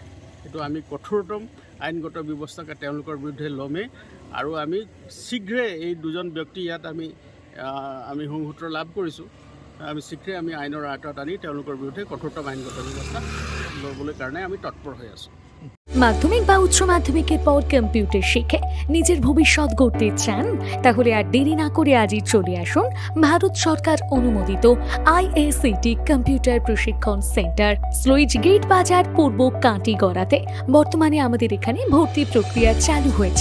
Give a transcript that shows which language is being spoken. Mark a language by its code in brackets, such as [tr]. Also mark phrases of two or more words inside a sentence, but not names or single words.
[as] সেইটো আমি কঠোৰতম আইনগত ব্যৱস্থা তেওঁলোকৰ বিৰুদ্ধে ল'মেই, আৰু আমি শীঘ্ৰেই এই দুজন ব্যক্তি ইয়াত আমি সংসূত্ৰ লাভ কৰিছোঁ। আমি শীঘ্ৰেই আমি আইনৰ আয়ত্তত আনি তেওঁলোকৰ বিৰুদ্ধে কঠোৰতম আইনগত ব্যৱস্থা ল'বলৈ কাৰণে আমি তৎপৰ হৈ আছোঁ। [bn] মাধ্যমিক বা উচ্চ মাধ্যমিকের পর কম্পিউটার শিখে নিজের ভবিষ্যৎ গড়তে চান? তাহলে আর দেরি না করে আজই চলে আসুন ভারত সরকার অনুমোদিত IACT কম্পিউটার প্রশিক্ষণ সেন্টার, স্লুইজ গেট বাজার, পূর্ব কাঁটিগড়াতে। বর্তমানে আমাদের এখানে ভর্তি প্রক্রিয়া চালু হয়েছে।